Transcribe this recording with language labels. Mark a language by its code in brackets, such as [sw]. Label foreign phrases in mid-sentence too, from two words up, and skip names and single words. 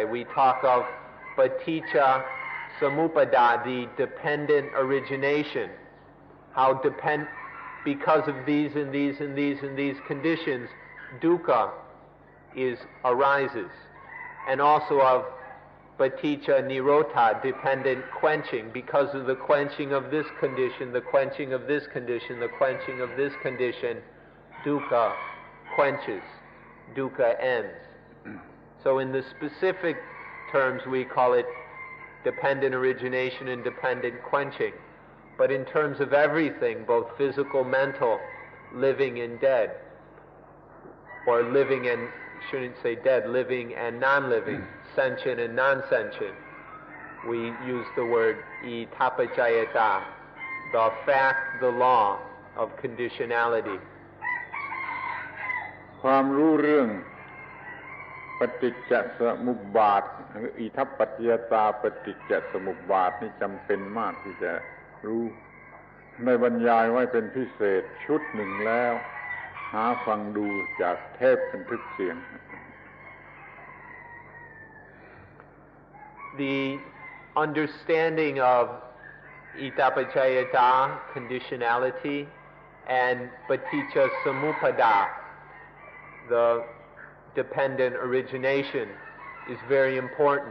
[en] We talk of [pi] paticca samuppada, [en] the dependent origination. How because of these and these and these and these conditions, dukkha arises. And also of [pi] paticca nirodha, [en] dependent quenching. Because of the quenching of this condition, the quenching of this condition, the quenching of this condition, dukkha quenches, dukkha ends. So in the specific terms we call it dependent origination and dependent quenching. But in terms of everything, both physical, mental, living and dead, or living and, shouldn't say dead, living and non-living, sentient and non-sentient, we use the word itapajayata, the fact, the law of conditionality. [th] ความรู้เรื่องปฏิจจสมุปบาทหรืออิทัปปัจจยตาปฏิจจสมุปบาทนี่จำเป็นมากที่จะรู้ในบรรยายไว้เป็นพิเศษชุดหนึ่งแล้วหาฟังดูจากเทปบันทึกเสียง [en] The understanding of itapajayata, conditionality, and [pi] paticca samuppada, [en] the dependent origination, is very important.